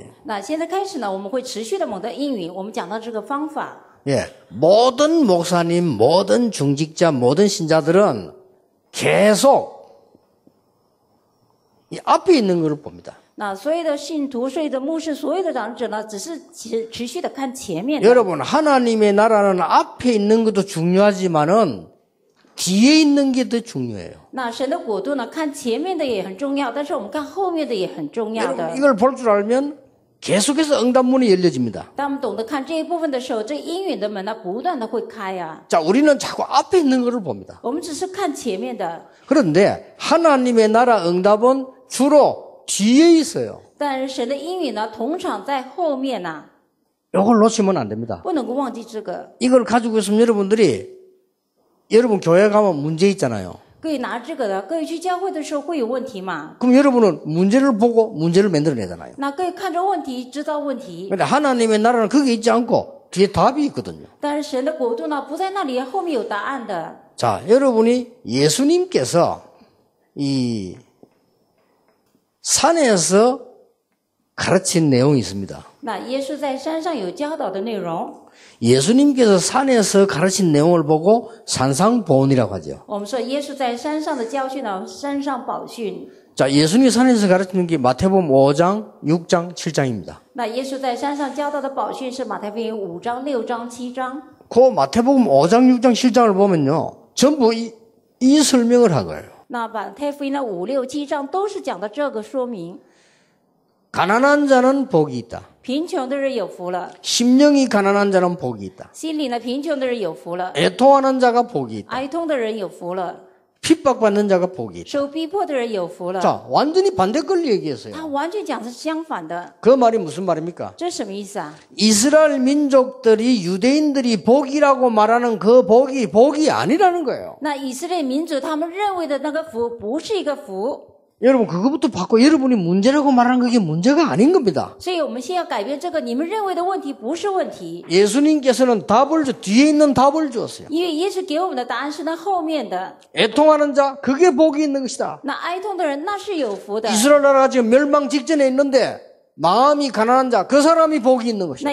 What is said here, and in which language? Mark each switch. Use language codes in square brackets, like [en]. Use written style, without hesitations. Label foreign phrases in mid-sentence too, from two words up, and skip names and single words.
[zh] 那现在开始呢，我们会持续的蒙得应允。我们讲到这个方法， [ko] 예, 모든 목사님, 모든 중직자, 모든 신자들은 계속 이 앞에 있는 것을 봅니다. [zh] 那所有的信徒、所有的牧师、所有的长者呢，只是持续的看前面的。 [ko] 여러분, 하나님의 나라는 앞에 있는 것도 중요하지만은 뒤에 있는 게 더 중요해요. [zh] 那神的国度呢，看前面的也很重要，但是我们看后面的也很重要 [ko] 여러분, [zh] 的。 [ko] 이걸 볼 줄 알면 계속해서 응답문이 열려집니다. [zh] 当我们懂得看这一部分的时候，这应允的门呢，不断的会开啊。 [ko] 자, 우리는 자꾸 앞에 있는 것을 봅니다. [zh] 我们只是看前面的， [ko] 그런데 하나님의 나라 응답은 주로 뒤에 있어요. [zh] 但是神的应允呢，通常在后面呐、 [ko] 이걸 놓치면 안 됩니다. [zh] 不能够忘记这个。 [ko] 이걸 가지고 있으면 여러분 교회 가면 문제 있잖아요. [zh] 各位拿这个的，各位去教会的时候会有问题嘛？ [ko] 그럼 여러분은 문제를 보고 문제를 만들어내잖아요. [zh] 那各位看着问题，制造问题。 [ko] 근데 하나님의 나라는 거기 있지 않고 뒤에 답이 있거든요. [zh] 但是神的国度呢，不在那里，后面有答案的。 [ko] 자, 여러분이 예수님께서 이 산에서 가르친 내용이 있습니다. [zh] 那耶稣在山上有教导的内容， [ko] 예수님께서 산에서 가르친 내용을 보고 산상보훈이라고 하죠. [zh] 我们说耶稣在山上的教训呢，山上宝训。 [ko] 자, 예수님이 산에서 가르치는 게 마태복음 5장, 6장, 7장입니다. [zh] 那耶稣在山上教导的宝训是马太福音5章、6章、7章。 [ko] 그 마태복음 5장, 6장, 7장을 보면요. 전부 이 설명을 한 거예요. [zh] 那马太福音的5、6、7章都是讲的这个说明。 [ko] 가난한 자는 복이 있다. [zh] 贫穷的人有福了， [ko] 심령이 가난한 자는 복이 있다. [zh] 心里呢贫穷的人有福了， [ko] 애통하는 자가 복이 있다. [zh] 哀痛的人有福了， [ko] 핍박받는 자가 복이 있다. [zh] 受逼迫的人有福了。 [ko] 자, 완전히 반대 걸 얘기했어요. [zh] 他完全讲的是相反的， [ko] 그 말이 무슨 말입니까? [zh] 这是什么意思啊？ [ko] 이스라엘 민족들이 유대인들이 복이라고 말하는 그 복이 아니라는 거예요. [zh] 那以色列民族他们认为的那个福不是一个福， [ko] 여러분 그것부터 바꿔 여러분이 문제라고 말하는 그게 문제가 아닌 겁니다. [zh] 所以我们先要改变这个，你们认为的问题不是问题， [ko] 예수님께서는 뒤에 있는 답을 주었어요. [zh] 因为耶稣给我们的答案是那后面的。 [ko] 애통하는 자 그게 복이 있는 것이다. [zh] 那哀痛的人那是有福的， [ko] 이스라엘 나라가 지금 멸망 직전에 있는데 마음이 가난한 자 그 사람이 복이 있는 것이다.